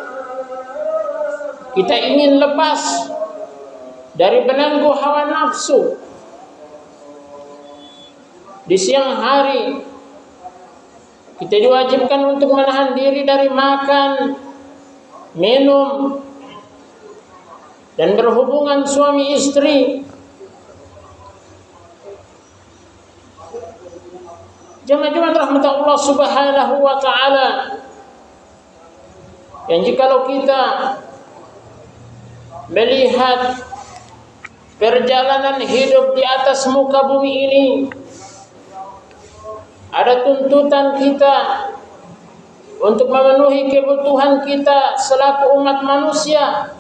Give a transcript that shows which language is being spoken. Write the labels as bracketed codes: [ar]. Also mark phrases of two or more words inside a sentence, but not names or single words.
[id] Kita ingin lepas dari belenggu hawa nafsu. Di siang hari kita diwajibkan untuk menahan diri dari makan, minum, dan berhubungan suami istri. Jemaah rahmat Allah [ar] سبحانه وتعالى, [id] yang jikalau kita melihat perjalanan hidup di atas muka bumi ini, ada tuntutan kita untuk memenuhi kebutuhan kita selaku umat manusia.